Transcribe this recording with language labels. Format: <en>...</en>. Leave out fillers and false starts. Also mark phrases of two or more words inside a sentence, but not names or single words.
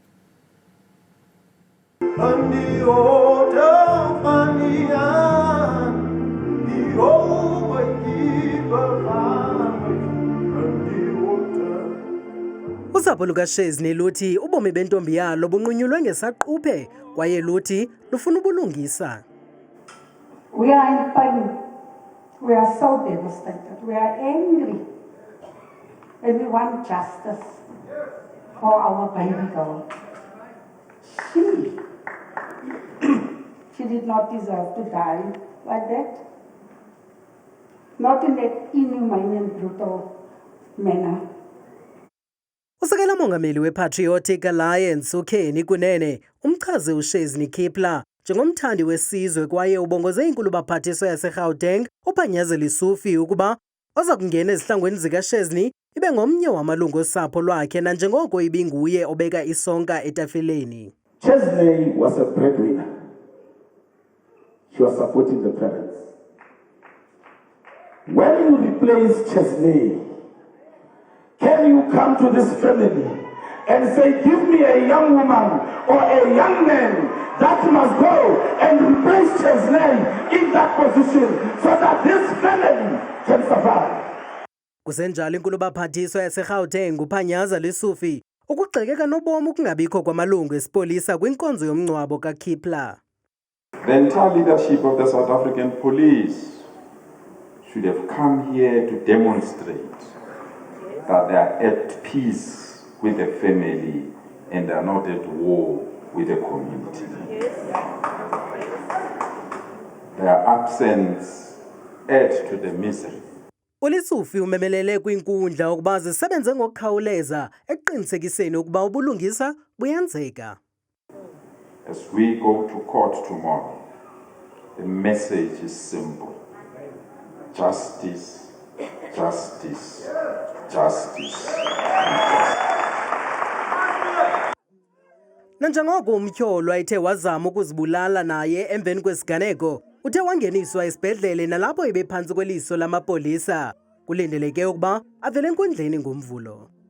<xh>Usapho lukaShezne luthi ubomi bentombi yalo bunqunyulwe ngesaquphe kwaye luthi lufuna ubulungisa.</xh> <en>We are in pain. We are so devastated. We are angry. And we want justice for our baby girl. She did not deserve to die like that. Not in that inhumane and brutal manner.</en> <xh>Usekela mongameli wePatriotic Alliance uKhenny Kunene umchaze uShezne Khepla njengomthandi wesizwe kwaye ubongoze inkulu baphathiswa yaseGauteng uPanyaza Lesufu ukuba oza kungena ezihlangweni zikaShezne ibe ngomnye wamalungu osapho lwakhe nanjengoko ibinguye obeka isonka etafileni.</xh> <en>Shezne was a breadwinner. She was supporting the parents. When you replace Shezne, can you come to this family and say, give me a young woman or a young man that must go and replace Shezne in that position so that this family can survive?</en> <xh>Kusenjalo inkulu baphathiswa yaseGauteng uPanyaza Lesufu ukugxekeka nobomi ukungabikho kwamalungu esipolisa kwinkonzo yomngcwabo kaKhepla.</xh> <en>The entire leadership of the South African police should have come here to demonstrate that they are at peace with the family and they are not at war with the community. Their absence adds to the misery.</en> <xh>uLesufu umemelele kwinkundla ukuba zisebenze ngokukhawuleza eqinisekiseni ukuba ubulungisa buyenzeka.</xh> <en>As we go to court tomorrow, the message is simple. Justice, justice, justice.</en> <xh>Nanjengoko umtyholwa ethe wazama ukuzibulala naye emveni kwesiganeko uthe wangeniswa esibhedlele nalapho ebephantsi kweliso lamapolisa kulindeleke ukuba avele enkundleni ngomvulo.</xh>